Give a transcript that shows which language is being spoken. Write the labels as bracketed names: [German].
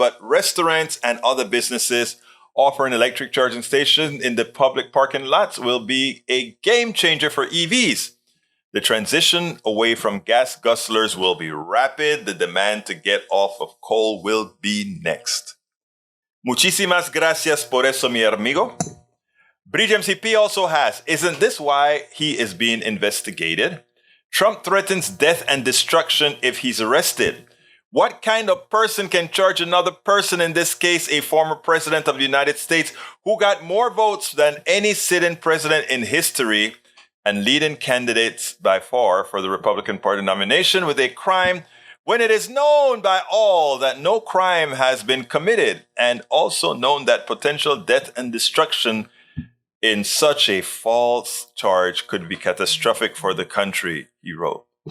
[English] But restaurants and other businesses offering electric charging stations in the public parking lots will be a game changer for EVs. The transition away from gas guzzlers will be rapid. The demand to get off of coal will be next. [Spanish] Muchísimas gracias por eso, mi amigo. [English] Bridge MCP also has, isn't this why he is being investigated? Trump threatens death and destruction if he's arrested. What kind of person can charge another person, in this case, a former president of the United States, who got more votes than any sitting president in history and leading candidates by far for the Republican Party nomination, with a crime when it is known by all that no crime has been committed, and also known that potential death and destruction in such a false charge could be catastrophic for the country, he wrote.